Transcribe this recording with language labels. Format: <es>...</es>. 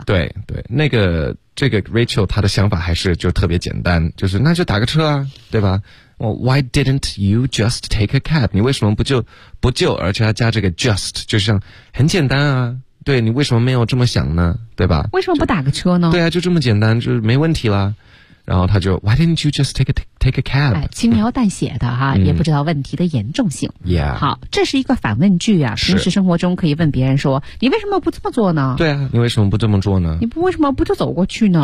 <zh>对对，那个这个 Rachel 她的想法还是就特别简单，就是那就打个车啊，对吧？</zh> <en>Well, why didn't you just take a cab?</en> <zh>你为什么不就而且要加这个 just， 就像很简单啊，对，你为什么没有这么想呢？对吧？为什么不打个车呢？对啊，就这么简单，就是没问题啦。然后他就</zh> <en>Why didn't you just take a cab？</en> <zh>轻描淡写的哈，也不知道问题的严重性。</zh> <en>Yeah，</en> <zh>好，这是一个反问句啊。平时生活中可以问别人说：“你为什么不这么做呢？” 对啊，你为什么不这么做呢？你不为什么不就走过去呢？</zh>